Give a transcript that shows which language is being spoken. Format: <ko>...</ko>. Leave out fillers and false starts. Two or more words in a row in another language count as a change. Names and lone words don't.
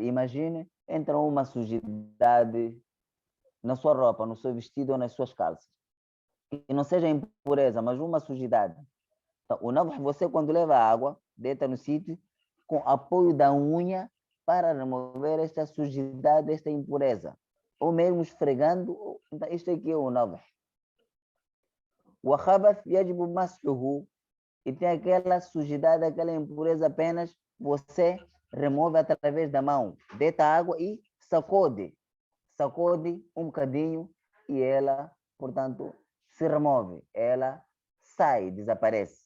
<pt>Imagine, entra uma sujidade na sua roupa, no seu vestido ou nas suas calças. E não seja impureza, mas uma sujidade. Então, o nadh, você quando leva água, deita no sítio, com apoio da unha para remover esta sujidade, esta impureza. Ou mesmo esfregando, então, isto aqui é o nadh.</pt> <ar>وخبث يجب مسحه,</ar> <pt>e tem aquela sujidade, aquela impureza, apenas você remove através da mão, deita água e sacode um bocadinho e ela, portanto, se remove, ela sai, desaparece.</pt>